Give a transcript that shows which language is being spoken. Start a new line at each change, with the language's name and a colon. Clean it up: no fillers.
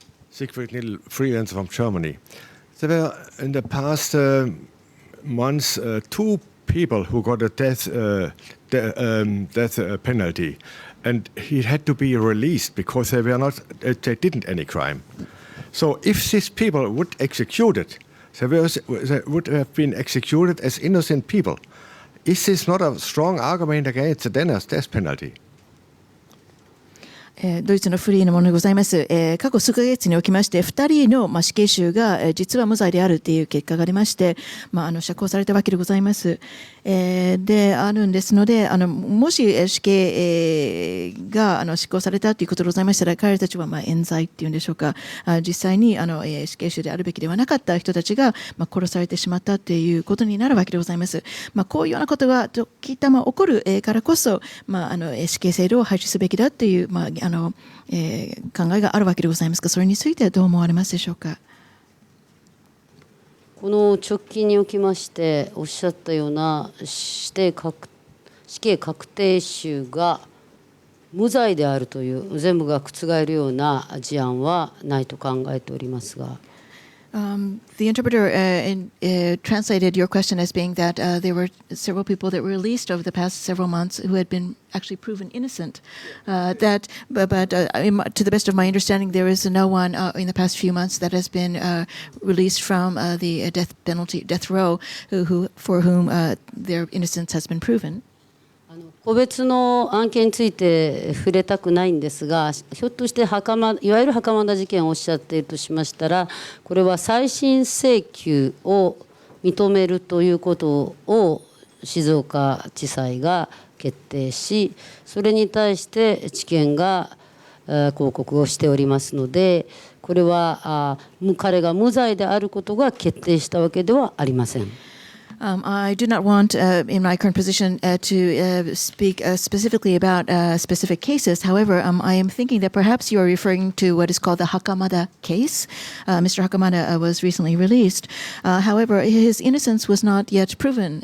English: Siegfried Nidl, freelancer from Germany. There were in the past months 2 people who got a death penalty, and he had to be released because they didn't any crime. So if these people would executed, they would have been executed as innocent people. Is this not a strong argument against the death penalty?
Japanese: ドイツのフリーのものでございます。過去数ヶ月におきまして2人の死刑囚が実は無罪であるという結果が出まして、釈放されたわけでございます。であるんですので、もし死刑が執行されたということでございましたら、彼たちは冤罪っていうんでしょうか、実際に死刑囚であるべきではなかった人たちが殺されてしまったということになるわけでございます。こういうようなことが時たま起こるからこそ、死刑制度を廃止すべきだという考えがあるわけでございますが、それについてはどう思われますでしょうか。この直近におきましておっしゃったような死刑確定囚が無罪であるという全部が覆るような事案はないと考えておりますが。
English: The interpreter translated your question as being that there were several people that were released over the past several months who had been actually proven innocent. But to the best of my understanding, there is no one in the past few months that has been released from the death row, for whom their innocence has been proven.
Japanese: 個別の案件について触れたくないんですが、ひょっとしていわゆる袴田事件をおっしゃっているとしましたら、これは再審請求を認めるということを静岡地裁が決定し、それに対して地検が抗告をしておりますので、これは彼が無罪であることが決定したわけではありません。
English: I do not want, in my current position, to speak specifically about specific cases. However, I am thinking that perhaps you are referring to what is called the Hakamada case. Mr. Hakamada was recently released. However, his innocence was not yet proven.